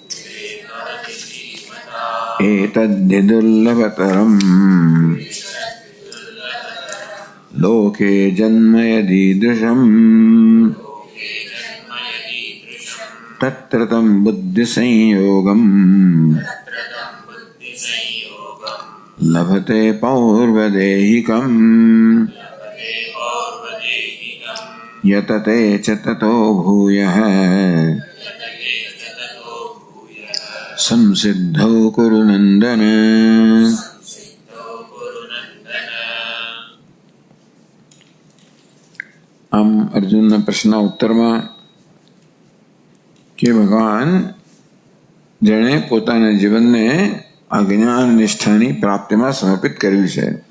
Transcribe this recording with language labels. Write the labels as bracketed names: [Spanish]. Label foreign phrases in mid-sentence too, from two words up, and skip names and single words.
[Sanskrit] एतद्धि दुर्लभतरम् लोके जन्म यदीदृशम् तत्र तं बुद्धिसंयोगम् लभते पौर्वदेहिकम्। यतते च ततो भूयः संसिद्धौ कुरु नन्दन। [Gujarati] આમ અર્જુનના પ્રશ્નના ઉત્તરમાં કે ભગવાન જેણે પોતાના જીવનને આ જ્ઞાન નિષ્ઠાની પ્રાપ્તિમાં સમર્પિત કર્યું છે